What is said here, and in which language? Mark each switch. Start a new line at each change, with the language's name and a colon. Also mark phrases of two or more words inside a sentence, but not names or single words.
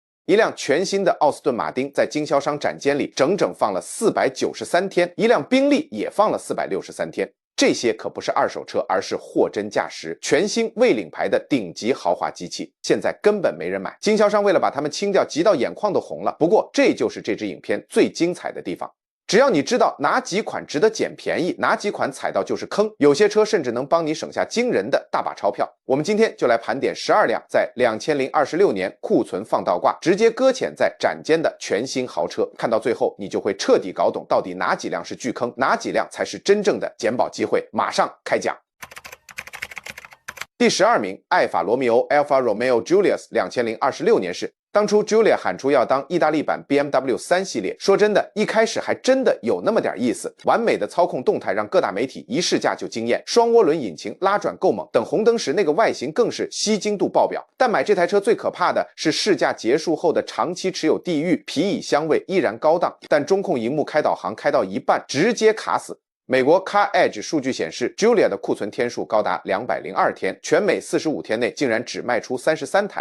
Chinese: 一輛全新的奧斯頓馬丁在經銷商展間裡整整放了493天，一輛賓利也放了463天。這些可不是二手車，而是货真價實、全新未領牌的頂級豪華機器，现在根本沒人買。經銷商為了把它們清掉，急到眼眶都紅了。不過，這就是這支影片最精彩的地方。只要你知道哪幾款值得撿便宜，哪幾款踩到就是坑，有些车甚至能幫你省下驚人的大把钞票。我們今天就來盘點12 輛在2026年庫存放倒掛，直接擱淺在展間的全新豪車。看到最後，你就會徹底搞懂到底哪幾輛是巨坑，哪幾輛才是真正的撿寶機會。馬上開講。第12名，艾法羅密歐 Alfa Romeo Giulia 2026 年式。当初 Giulia 喊出要当意大利版 BMW 3系列，说真的，一开始还真的有那么点意思。完美的操控动态让各大媒体一试驾就惊艳，双涡轮引擎拉轉夠猛，等紅燈時那個外形更是吸睛度爆表。但買這台車最可怕的是試駕結束後的長期持有地獄，皮椅香味依然高檔，但中控熒幕開導航開到一半直接卡死。美國 Car Edge 數據顯示 ，Giulia 的庫存天數高達202天，全美45天內竟然只賣出33台。